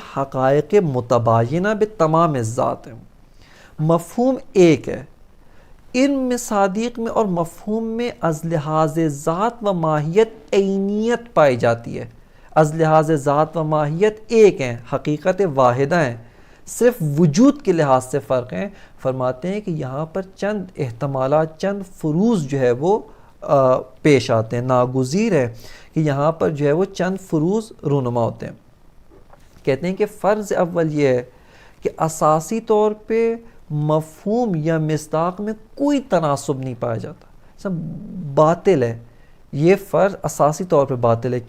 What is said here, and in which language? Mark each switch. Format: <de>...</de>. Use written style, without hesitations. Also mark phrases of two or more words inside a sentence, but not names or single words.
<ur>حقائق متباینہ بتمام ذات ہے، مفہوم ایک ہے، ان مصادیق میں اور مفہوم میں از لحاظ ذات و ماہیت عینیت پائی جاتی ہے، از لحاظ ذات و ماہیت ایک ہیں، حقیقت واحدہ ہیں، صرف وجود کے لحاظ سے فرق ہیں۔ فرماتے ہیں کہ یہاں پر چند احتمالات، چند فروض جو ہے وہ پیش آتے ہیں، ناگزیر ہے کہ یہاں پر جو ہے وہ چند فروض رونما ہوتے ہیں۔ کہتے ہیں کہ فرض اول یہ ہے کہ اساسی طور پہ مفہوم یا مصداق میں کوئی تناسب نہیں پایا جاتا، سب باطل ہے، یہ فرض اساسی طور پہ باطل ہے۔</ur>